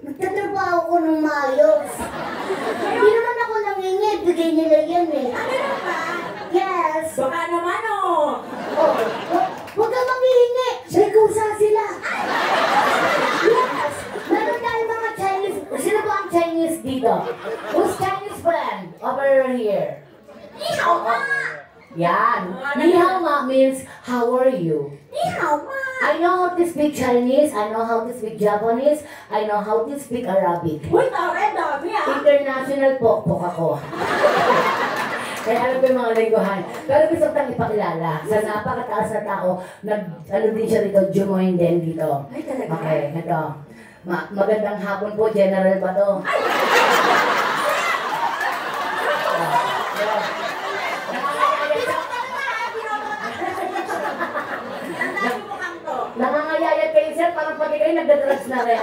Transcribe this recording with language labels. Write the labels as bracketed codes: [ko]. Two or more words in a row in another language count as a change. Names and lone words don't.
[tl] Nagtatrabaho ko ng maayos. Hindi naman ako nangingi, bigay nila yan eh. Ano na ba? [en] Yes. [tl] Baka naman oh. Oh, huwag ka manghihingi. May kusa sila. Yes. Meron tayo mga Chinese. Sino ba ang Chinese dito? [en] Who's Chinese friend? Over here. [zh] 你好吗. [en] Yan. [zh] 你好吗 [en] means how are you? [zh] 你好吗. [en] I know how to speak Chinese. I know how to speak Japanese. I know how to speak Arabic. [tl] Uy, tawag dami ah. International pokpok ako. Kaya alam ko yung mga lingguhan. Pero gusto kong ipakilala sa napakataas na tao, ano din siya dito, jumoin din dito. Ay, talaga? Okay, ito. Magandang hapon po, General Bato. Nangangayayat kayo sir, parang pati kayo nagdadrugs na rin.